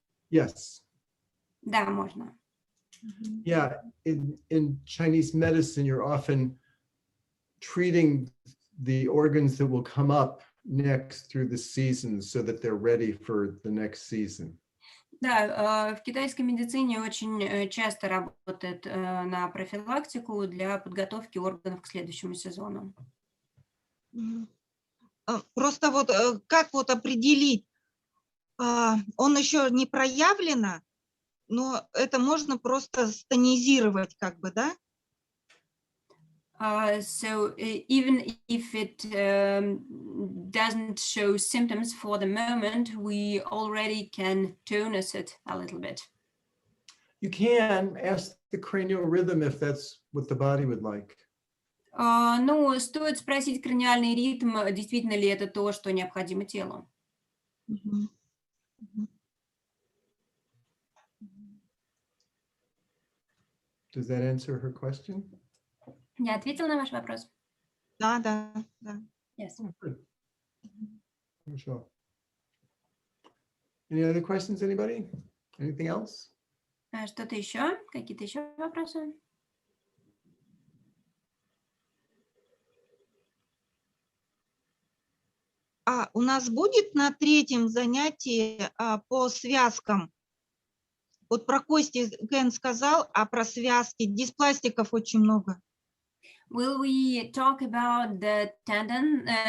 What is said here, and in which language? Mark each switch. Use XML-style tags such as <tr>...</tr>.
<en>Yes.</en> <ru>Да, можно.</ru> <en>Yeah, in Chinese medicine, you're often treating the organs that will come up next through the seasons so that they're ready for the next season.</en> <ru>Да, в китайской медицине очень часто работает на профилактику для подготовки органов к следующему сезону. Просто вот как вот определить, он еще не проявлено, но это можно просто стонизировать, как бы, да?</ru> <en>So even if it doesn't show symptoms for the moment, we already can tonus it a little bit. You can ask the cranial rhythm if that's what the body would like.</en> <ru>Ну, стоит спросить краниальный ритм, действительно ли это то, что необходимо телу.</ru> <en>Does that answer her question?</en> <ru>Я ответила на ваш вопрос? Да, да, да.</ru> <en>Yes. Good.</en> <ru>Хорошо.</ru> <en>Any other questions, anybody? Anything else?</en> <ru>Что-то еще? Какие-то еще вопросы? У нас будет на третьем занятии по связкам. Вот про кости Кен сказал, а про связки диспластиков очень много.</ru> <en>Will we talk about the tendons?</en>